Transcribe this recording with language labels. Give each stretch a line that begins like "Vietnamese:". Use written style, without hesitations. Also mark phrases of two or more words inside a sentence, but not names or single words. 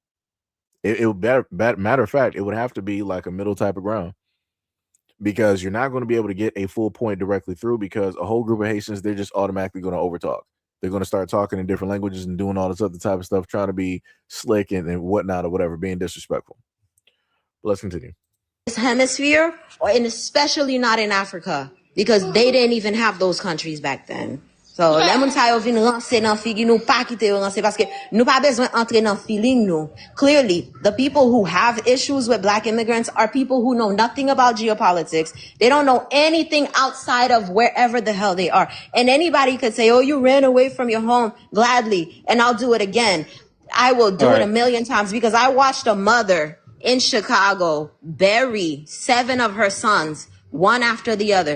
English: It would matter of fact, it would have to be like a middle type of ground, because you're not going to be able to get a full point directly through, because a whole group of Haitians, they're just automatically going to overtalk. They're going to start talking in different languages and doing all this other type of stuff, trying to be slick and whatnot or whatever, being disrespectful. But let's continue. This hemisphere, and especially not in Africa, because they didn't even have those countries back then. So,
Haitian Creole: lè moun sa yo vin ranse nan figi nou, pa kite yo ranse, paske nou pa bezwen entre nan feeling nou.
English: Clearly, the people who have issues with Black immigrants are people who know nothing about geopolitics. They don't know anything outside of wherever the hell they are. And anybody could say, oh, you ran away from your home, gladly, and I'll do it again. I will do it a million times, because I watched a mother in Chicago bury 7 of her sons, one after the other.